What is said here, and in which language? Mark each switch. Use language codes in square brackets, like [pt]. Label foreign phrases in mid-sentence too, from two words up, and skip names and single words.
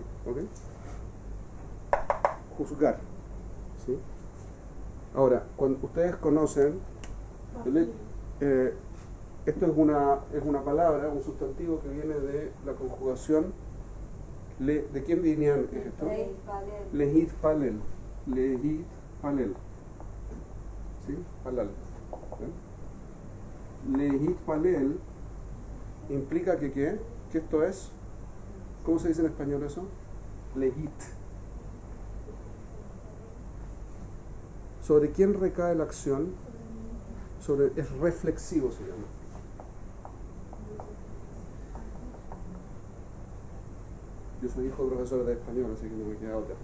[es] ¿Ok? Juzgar. ¿Sí? Ahora, cuando ustedes conocen, esto es una palabra, un sustantivo que viene de la conjugación. ¿De quién vinieron esto? [he] להתפלל. להתפלל. ¿Sí? Palal. להתפלל [es] implica que ¿qué? Que esto es, ¿cómo se dice en español eso? Lehit. ¿Sobre quién recae la acción? Es reflexivo, se llama. Yo soy hijo de profesor de español, así que no me queda otra.